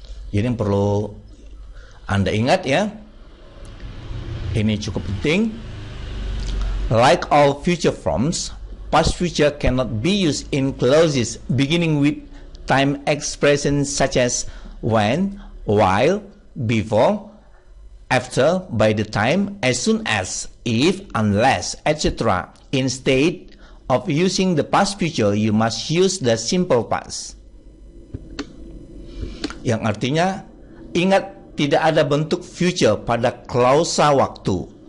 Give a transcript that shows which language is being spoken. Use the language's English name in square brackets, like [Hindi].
[Indonesian] Jadi yang perlu Anda ingat ya, Ini cukup penting. [English] Like all future forms, past future cannot be used in clauses beginning with time expressions such as when, while, before, after, by the time, as soon as, if, unless, etc. Instead of using the past future, you must use the simple past. [Indonesian] Yang artinya, ingat tidak ada bentuk future pada klausa waktu.